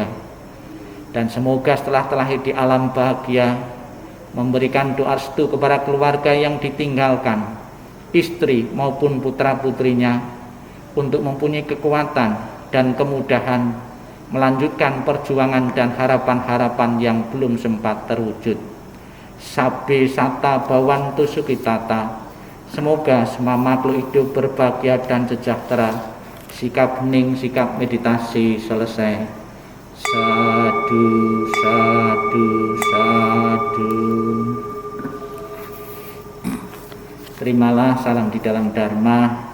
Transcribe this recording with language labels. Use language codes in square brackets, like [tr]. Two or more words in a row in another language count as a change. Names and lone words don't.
[id] Dan semoga setelah terlahir di alam bahagia, memberikan doa restu kepada keluarga yang ditinggalkan, istri maupun putra-putrinya, untuk mempunyai kekuatan dan kemudahan melanjutkan perjuangan dan harapan-harapan yang belum sempat terwujud. [pi] Sabe sata bawantu sukitata. [id] Semoga semua makhluk hidup berbahagia dan sejahtera. Sikap hening, sikap meditasi selesai. [pi] Sadu, sadu, sadu. [id] Terimalah salam di dalam Dharma.